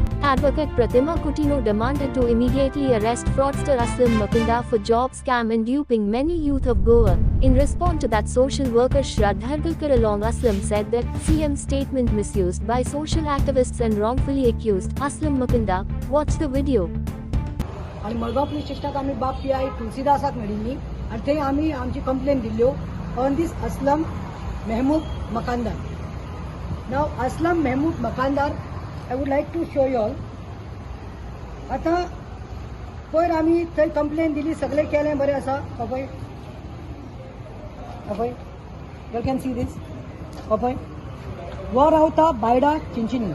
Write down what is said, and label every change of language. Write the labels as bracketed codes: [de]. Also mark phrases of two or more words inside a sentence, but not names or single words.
[en] advocate Pratima Coutinho demanded to immediately arrest fraudster Aslam Mukunda for job scam and duping many youth of Goa. In response to that, social worker Shraddha Galkar along Aslam said that CM statement misused by social activists and wrongfully accused Aslam Mukunda. Watch the video. [kok] आणि मडगाव पोलीस स्टेशनात आम्ही बाप पी आय तुलसीदासाक मेळिल्ली आणि थंय आम्ही आमची कंप्लेन दिल्ल्यो [en] on this [kok] असलम महमूद मकानदार. [en] नाव असलम महमूद मकानदार I would like to show you all. [kok] आतां पयर आमी थंय कंप्लेन दिली, सगळें केलें बरें आसा. पळय पळय [en] you can see this. [kok] पळय वो रावता बायडा चिंचिनी.